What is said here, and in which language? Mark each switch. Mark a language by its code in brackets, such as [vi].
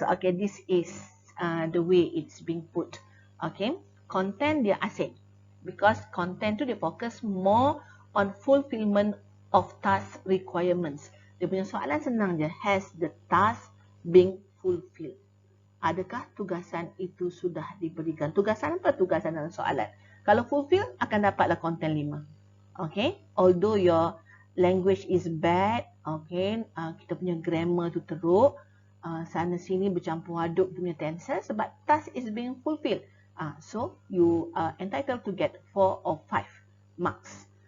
[en] Okay, this is the way it's being put. Okay, content [ms] dia asyik. [en] Because content tu dia focus more on fulfillment of task requirements. [ms] Dia punya soalan senang je. [en] Has the task being fulfilled? [ms] Adakah tugasan itu sudah diberikan? Tugasan apa? Tugasan dalam soalan. Kalau fulfill, akan dapatlah content 5. Okay? [en] Although your language is bad, okay, [ms] kita punya grammar tu teruk, sana sini bercampur aduk punya [en] tenses, but task is being fulfilled. So, you are entitled to get 4 or 5 marks.